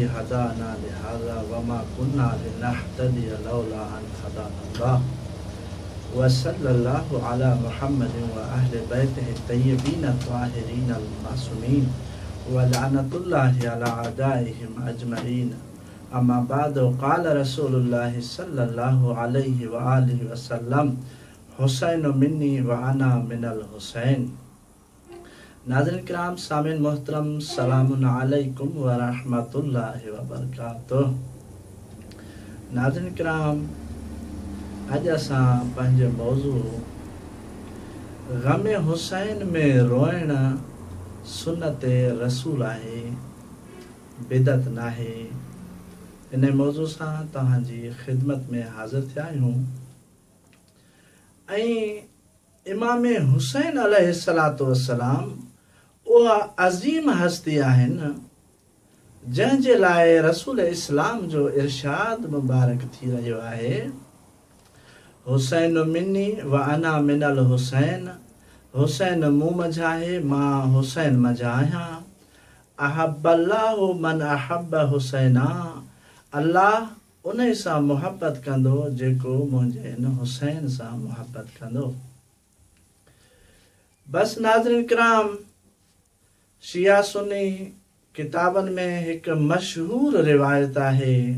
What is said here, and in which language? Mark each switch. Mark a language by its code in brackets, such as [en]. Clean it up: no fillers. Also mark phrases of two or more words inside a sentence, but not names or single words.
[ar] هدانا لهذا وما كنا لنهتدي لولا أن هدانا الله وصلى الله على محمد وأهل بيته الطيبين الطاهرين المعصومين ولعنة الله على أعدائهم أجمعين أما بعد قال رسول الله صلى الله عليه وآله وسلم حسین منی وأنا من الحسین. [sd] नाज़रीन किराम सामिन मोहतरम [ar] سلام عليكم ورحمة الله وبركاته. [sd] नाज़रीन किराम अॼु असां पंहिंजे मौज़ू ग़म हुसैन में रोइण सुन्नत रसूल आहे, बिदत नाहे, इन मौज़ू सां तव्हांजी ख़िदमत में हाज़िर थिया आहियूं. ऐं इमाम हुसैन अलैहिस्सलातु वस्सलाम उहा अज़ीम हस्ती आहिनि जंहिंजे लाइ रसूल इस्लाम जो इरशाद मुबारक थी रहियो आहे, [ar] حسين مني وأنا من الحسين. [sd] हुसैन मूं मंझि आहे, मां हुसैन मंझि आहियां. [ar] أحب الله من أحب حسينا. [sd] अल्लाह उन सां मुहबत कंदो जेको मुंहिंजे इन हुसैन सां मुहबत कंदो. बस नाज़रीन किराम, शिया सुन्नी किताबनि में हिकु मशहूर रिवायत आहे.